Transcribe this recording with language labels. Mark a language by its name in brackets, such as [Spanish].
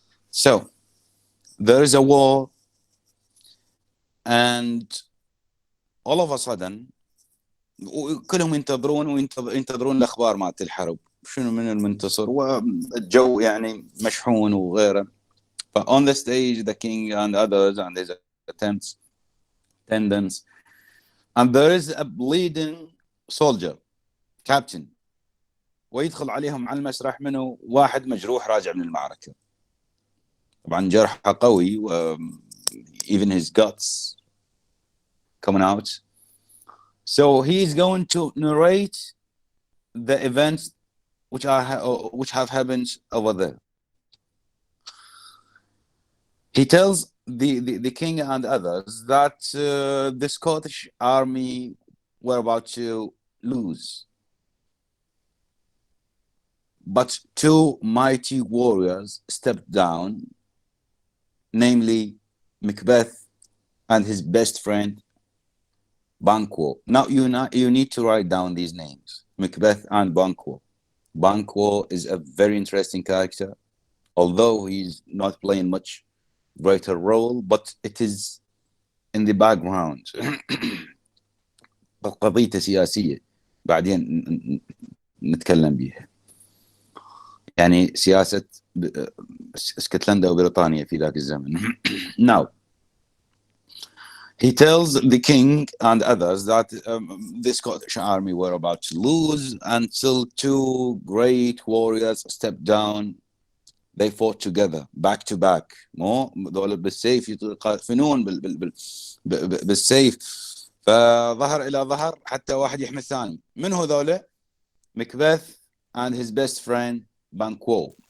[English] So, there is a war, and all of a sudden [Arabic] كلهم ينتظرون الأخبار مالت الحرب، شنو من المنتصر، والجو يعني مشحون وغيره. [English] But on the stage, the king and others and his attendants, and there is a bleeding soldier, captain, [Arabic] ويدخل عليهم على المسرح منه واحد مجروح راجع من المعركة. طبعا جرحه قوي و [English] even his guts coming out. So he is going to narrate the events which have happened over there. He tells the king and others that the Scottish army were about to lose. But two mighty warriors stepped down, namely Macbeth and his best friend Banquo. Now you need to write down these names, Macbeth and Banquo. Banquo is a very interesting character, although he's not playing much greater role, but it is in the background. [Arabic] قضية سياسية بعدين نتكلم بيها، يعني سياسة اسكتلندا وبريطانيا في ذاك الزمن. [English] Now he tells the king and others that the Scottish army were about to lose until two great warriors stepped down. They fought together back to back. [Arabic] مو ذول بالسيف يقاتلون بالسيف، فظهر إلى ظهر حتى واحد يحمي الثاني. من هو ذولا؟ [English] Macbeth and his best friend Banquo.